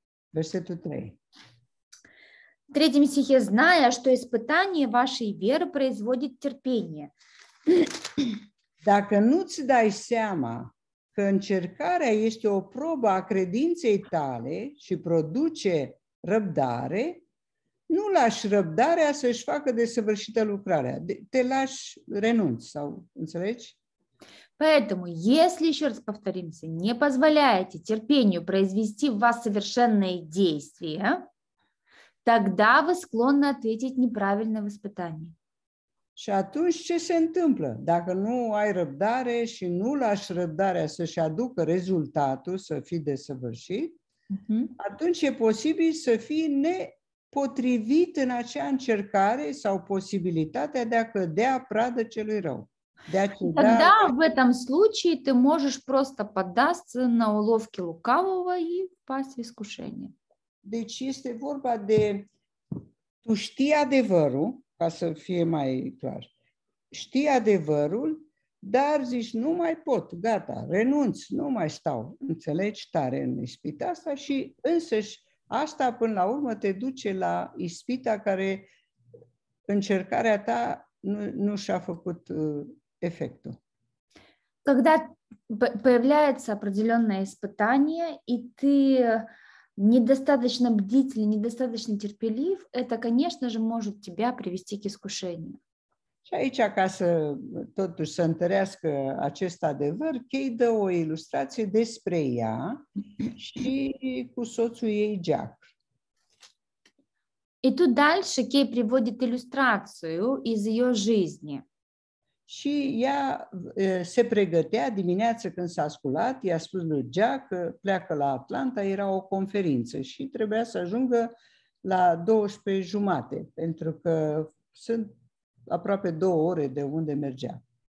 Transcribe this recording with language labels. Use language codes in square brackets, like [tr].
[ro] Versetul 3. [ru] В третьем стихе, зная, что испытание вашей веры производит терпение. [ro] Dacă nu-ți dai seama că încercarea este o probă a credinței tale și produce răbdare, nu lași răbdarea să-și facă desăvârșită lucrarea. Te lași, renunți, sau înțelegi? [ru] Поэтому, если, еще раз повторимся, не позволяете терпению произвести в вас совершенное действие, тогда вы склонны ответить неправильно в испытании. [ro] Și atunci ce se întâmplă? Dacă nu ai răbdare și nu lași răbdarea să-și aducă rezultatul, să fii desăvârșit, atunci e posibil să fii nepotrivit în acea încercare sau posibilitatea de a cădea pradă celui rău. [ru] Тогда в этом случае ты можешь просто поддаться на уловки лукавого и впасть в искушение. [ro] Deci este vorba de, tu știi adevărul, ca să fie mai clar, știi adevărul, dar zici, nu mai pot, gata, renunț, nu mai stau, înțelegi, tare în ispita asta și însăși asta până la urmă te duce la ispita care încercarea ta nu și-a făcut [ru] эффекту. Когда появляется определенное испытание, и ты недостаточно бдителен, недостаточно терпелив, это, конечно же, может тебя привести к искушению. [ro] Și aici, ca să totuși să întărească acest adevăr, Kay dă o ilustrație despre ea și cu soțul ei, Jack. [ru] И тут дальше Кей приводит иллюстрацию из ее жизни. [ro] Și ea se pregătea dimineața când s-a sculat, i-a spus lui Jack că pleacă la Atlanta, era o conferință și trebuia să ajungă la 12:30, pentru că sunt aproape 2 ore de unde mergea.